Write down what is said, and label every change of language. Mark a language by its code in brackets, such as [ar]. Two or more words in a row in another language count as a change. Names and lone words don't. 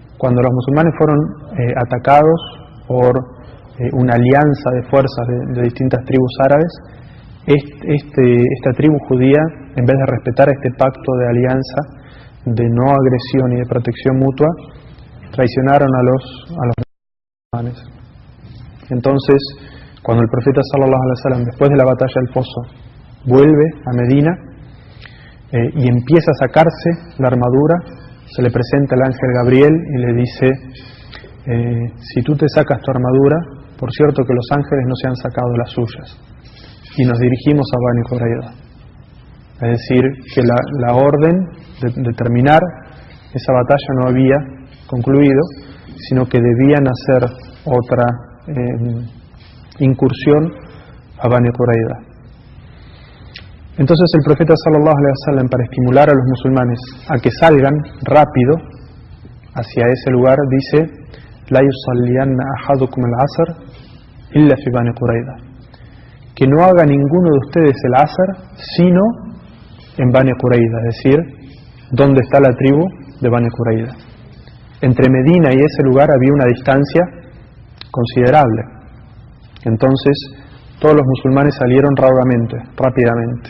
[es] Cuando los musulmanes fueron atacados por una alianza de fuerzas de distintas tribus árabes, esta tribu judía, en vez de respetar este pacto de alianza, de no agresión y de protección mutua, traicionaron a los musulmanes. Entonces, cuando el profeta [ar] صلى الله عليه وسلم, [es] después de la batalla del Pozo, vuelve a Medina y empieza a sacarse la armadura, se le presenta el ángel Gabriel y le dice: si tú te sacas tu armadura, por cierto que los ángeles no se han sacado las suyas. Y nos dirigimos a Bani Qurayza. Es decir, que la orden de terminar esa batalla no había concluido, sino que debían hacer otra incursión a Bani Qurayza. Entonces el profeta [ar] صلى الله عليه وسلم, [es] para estimular a los musulmanes a que salgan rápido hacia ese lugar, dice: [ar] لا يصلين أحدكم العصر إلا في بني قريظة, [es] que no haga ninguno de ustedes el asr sino en Bani Qurayza, es decir, donde está la tribu de Bani Qurayza. Entre Medina y ese lugar había una distancia considerable. Entonces todos los musulmanes salieron rápidamente.